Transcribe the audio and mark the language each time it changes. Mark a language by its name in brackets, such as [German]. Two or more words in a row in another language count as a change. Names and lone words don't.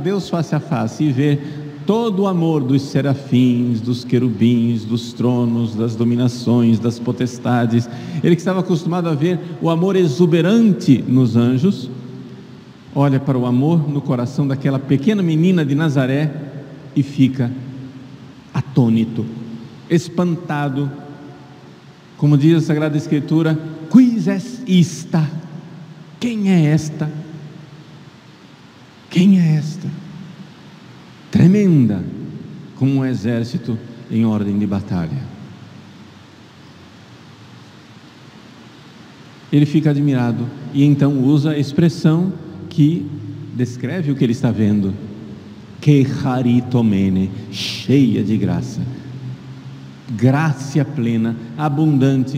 [Portuguese] Deus face a face e ver todo o amor dos serafins, dos querubins, dos tronos, das dominações, das potestades, ele que estava acostumado a ver o amor exuberante nos anjos, olha para o amor no coração daquela pequena menina de Nazaré e fica atônito, espantado, como diz a Sagrada Escritura: [Latin] quis est ista? [Portuguese] Quem é esta? Quem é esta? Tremenda como um exército em ordem de batalha. Ele fica admirado e então usa a expressão que descreve o que ele está vendo: que charitomene, cheia de graça, graça plena, abundante.